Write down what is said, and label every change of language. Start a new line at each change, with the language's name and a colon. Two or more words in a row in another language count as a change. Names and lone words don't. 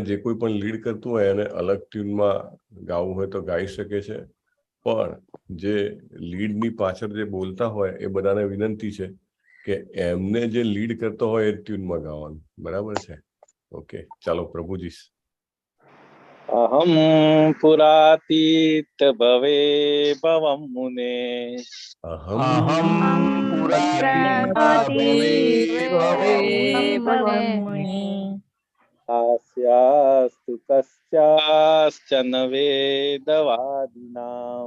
Gujarati: જે કોઈ પણ લીડ કરતું હોય એને અલગ ટ્યુનમાં ગાવું હોય તો ગાઈ શકે છે, પણ જે લીડની પાછળ જે બોલતા હોય એ બધાને વિનંતી છે કે એમને જે લીડ કરતો હોય એ ટ્યુનમાં ગાવાનું. બરાબર છે? ઓકે, ચાલો પ્રભુજી.
Sanskrit: अहं पुरातीत भवे भवं मुने अहम अहम पुरातीत भवे भवे मुने दास्यास्तु कस्याश्चन वेदवादिनाम्